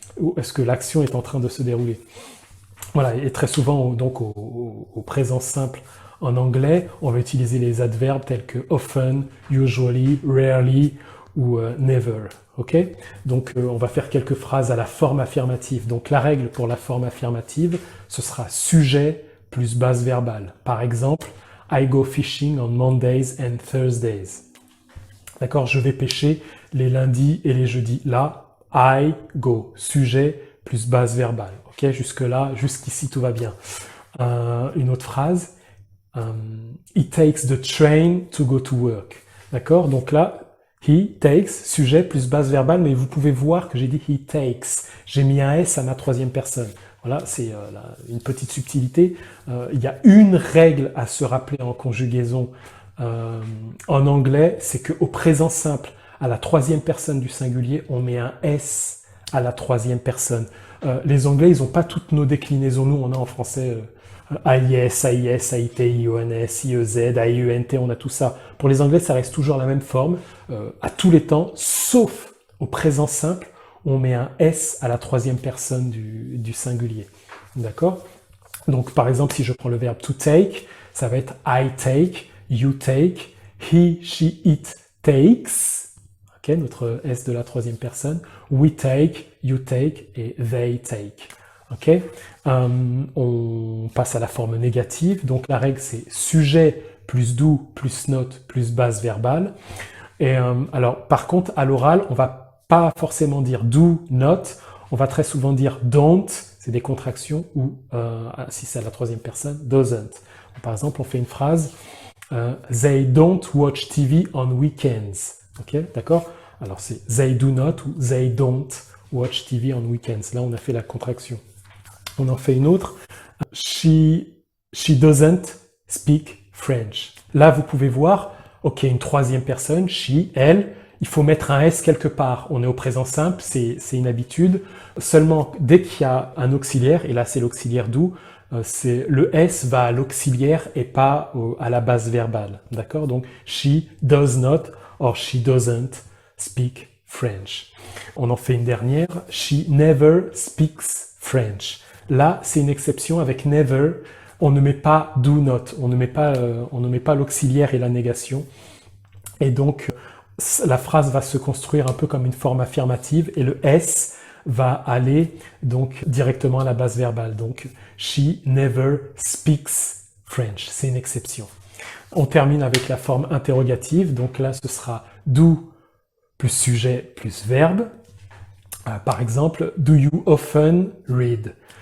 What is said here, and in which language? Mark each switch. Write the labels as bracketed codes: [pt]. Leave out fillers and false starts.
[fr] Ou est-ce que l'action est en train de se dérouler? Voilà, et très souvent, donc au présent simple en anglais, on va utiliser les adverbes tels que often, usually, rarely ou never. Ok? Donc, on va faire quelques phrases à la forme affirmative. Donc, la règle pour la forme affirmative, ce sera sujet plus base verbale. Par exemple, [en] I go fishing on Mondays and Thursdays. [fr] D'accord? Je vais pêcher les lundis et les jeudis. Là, [en] I go, [fr] sujet plus base verbale. Ok, jusque-là, jusqu'ici, tout va bien. Une autre phrase. [en] He takes the train to go to work. [fr] D'accord? Donc là, he takes, sujet plus base verbale, mais vous pouvez voir que j'ai dit he takes. J'ai mis un S à ma troisième personne. Voilà, c'est une petite subtilité. Il y a une règle à se rappeler en conjugaison en anglais, c'est qu'au présent simple, à la troisième personne du singulier, on met un S à la troisième personne. Les Anglais, ils n'ont pas toutes nos déclinaisons. Nous, on a en français AIS, AIS, AIT, IONS, IEZ, AIUNT, on a tout ça. Pour les Anglais, ça reste toujours la même forme, à tous les temps, sauf au présent simple, on met un S à la troisième personne du singulier. D'accord? Donc, par exemple, si je prends le verbe to take, ça va être [en] I take, you take, he, she, it takes. [fr] Okay, notre S de la troisième personne. [en] We take, you take [fr] et [en] they take. Okay? [fr] On passe à la forme négative. Donc la règle c'est sujet plus do plus not plus base verbale. Et alors par contre à l'oral on va pas forcément dire do, not. On va très souvent dire don't, c'est des contractions, ou si c'est à la troisième personne, doesn't. Par exemple on fait une phrase [en] they don't watch TV on weekends. [fr] Ok, d'accord? Alors c'est [en] they do not [fr] ou [en] they don't watch TV on weekends. [fr] Là, on a fait la contraction. On en fait une autre. [en] She doesn't speak French. [fr] Là, vous pouvez voir, ok, une troisième personne, she, elle, il faut mettre un S quelque part. On est au présent simple, c'est une habitude. Seulement, dès qu'il y a un auxiliaire, et là c'est l'auxiliaire do, le S va à l'auxiliaire et pas à la base verbale. D'accord? Donc, [en] she does not or she doesn't speak French. [fr] On en fait une dernière. [en] She never speaks French. [fr] Là, c'est une exception avec never. On ne met pas do not. On ne met pas l'auxiliaire et la négation. Et donc, la phrase va se construire un peu comme une forme affirmative et le S va aller donc directement à la base verbale. Donc, [en] she never speaks French. [fr] C'est une exception. On termine avec la forme interrogative. Donc là, ce sera do plus sujet plus verbe. Par exemple, [en] do you often read?